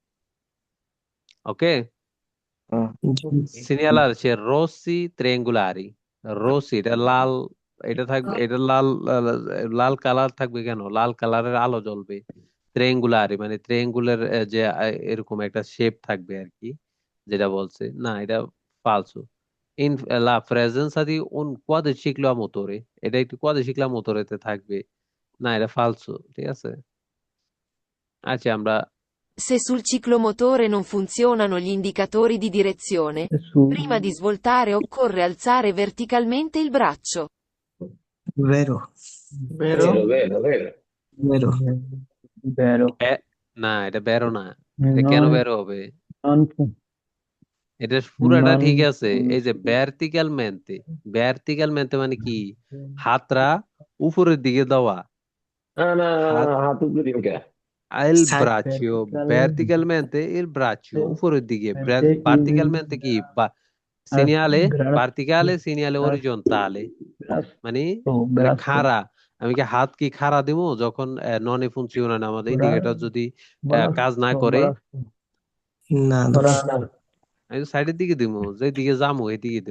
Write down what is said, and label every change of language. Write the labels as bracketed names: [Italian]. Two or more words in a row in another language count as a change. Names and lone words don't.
[Bangla] ওকে, [Italian] segnalare se rossi triangolari, [Bangla] রোসি এটা লাল, এটা থাকবে, এটা লাল লাল কালার থাকবে কেন? লাল কালারের আলো জ্বলবে। ট্রায়াঙ্গুলারি মানে ট্রায়াঙ্গুলার যে এরকম একটা শেপ থাকবে আর কি, যেটা বলছে না এটা ফালসো। [Italian] In la presenza di un quadriciclo a motore, [Bangla] এটা একটি [Italian] quadriciclo motore [Bangla] থাকবে, না এটা ফালসো, ঠিক আছে? আচ্ছা আমরা [Italian] Se sul ciclomotore non funzionano gli indicatori di direzione, prima di svoltare occorre alzare verticalmente il braccio. Vero, Vero? vero. vero, [Bangla] না এটা বেরো না, এটা কেন [Italian] non, [Bangla] বেরো হবে? [Italian] non, [Bangla] এটা পুরাটা ঠিক [Italian] non, [Bangla] আছে। এই যে ভার্টিক্যাল মেনতে মানে কি? হাতরা উপরের দিকে দেওয়া, হাত il [Italian] Side braccio, vertical, verticalmente il braccio [Bangla] উপরের দিকে, [Italian] perché verticalmente কি সিনিয়ালে, grasso, verticale segnale grasso, [Bangla] অরিজন্টালে, মানে মানে [Italian] grasso, [Bangla] খাড়া। আমি কি হাত কি খাড়া দিব যখন [Italian] non funziona [Bangla] আমাদের ইন্ডিকেটর যদি কাজ না করে? Nada. আমি তো সাইডের দিকে দিব, যেদিকে যাবো এদিকে দিব।